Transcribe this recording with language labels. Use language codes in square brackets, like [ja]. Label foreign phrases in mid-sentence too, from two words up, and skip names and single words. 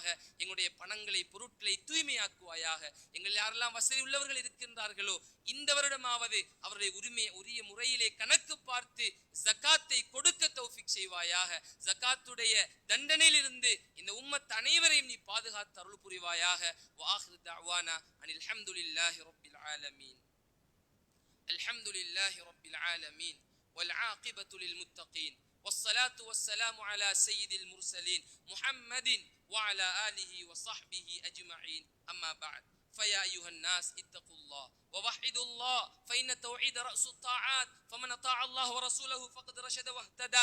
[ta] எங்களுடைய பணங்களை பொருட்களை தூய்மையாக்குவாயாக. எங்கள் யாரெல்லாம் வசதி உள்ளவர்கள் இருக்கின்றார்களோ இந்த வருடமாவது அவருடைய உரிய முறையிலே கணக்கு பார்த்து ஜகாத்தை கொடுக்க தௌஃபீக் செய்வாயாக. ஜகாத்துடைய தண்டனையிலிருந்து இந்த உம்மத் அனைவரையும் நீ பாதுகாத்து அருள் புரிவாயாக. [ar] وآخر دعوانا أن الحمد لله رب العالمين. الحمد لله رب العالمين والعاقبة للمتقين والصلاة والسلام على سيد المرسلين محمد وعلى آله وصحبه أجمعين. أما بعد، فيا أيها الناس اتقوا الله ووحدوا الله، فإن التوحيد رأس الطاعات، فمن أطاع الله ورسوله فقد رشد واهتدى.